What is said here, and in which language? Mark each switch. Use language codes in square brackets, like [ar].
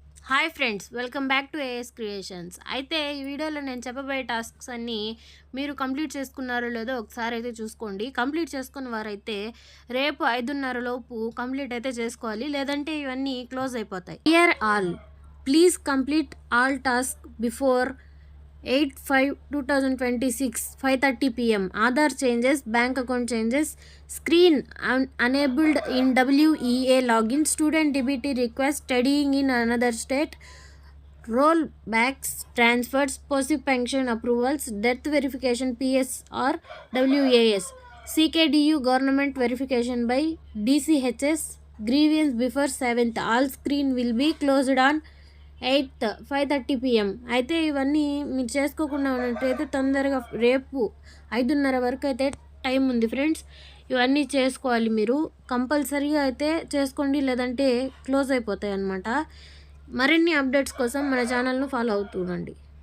[te] Hi friends, welcome back to as creations. అయితే ఈ వీడియోలో నేను చెప్పబోయే టాస్క్స్ అన్నీ మీరు కంప్లీట్ చేసుకున్నారో లేదో ఒకసారి అయితే చూసుకోండి. కంప్లీట్ చేసుకున్న వారైతే రేపు 5:30 లోపు కంప్లీట్ అయితే చేసుకోవాలి, లేదంటే ఇవన్నీ క్లోజ్ అయిపోతాయి. [en] Here all, please complete all task before 8/5/2026 5:30 PM. Aadhaar changes, bank account changes, screen enabled in WEA login, student DBT request, studying in another state, rollbacks, transfers, passive pension approvals, death verification PS or WAS, CKDU government verification by DCHS, grievance before 7th. All screen will be closed on 8th 5:30 PM. [te] అయితే ఇవన్నీ మీరు చేసుకోకుండా ఉన్నట్టయితే తొందరగా రేపు 5:30 వరకు అయితే time ఉంది ఫ్రెండ్స్. ఇవన్నీ చేసుకోవాలి, మీరు కంపల్సరీగా అయితే చేసుకోండి, లేదంటే క్లోజ్ అయిపోతాయి అన్నమాట. మరిన్ని అప్డేట్స్ కోసం మన ఛానల్ను ఫాలో అవుతుండండి.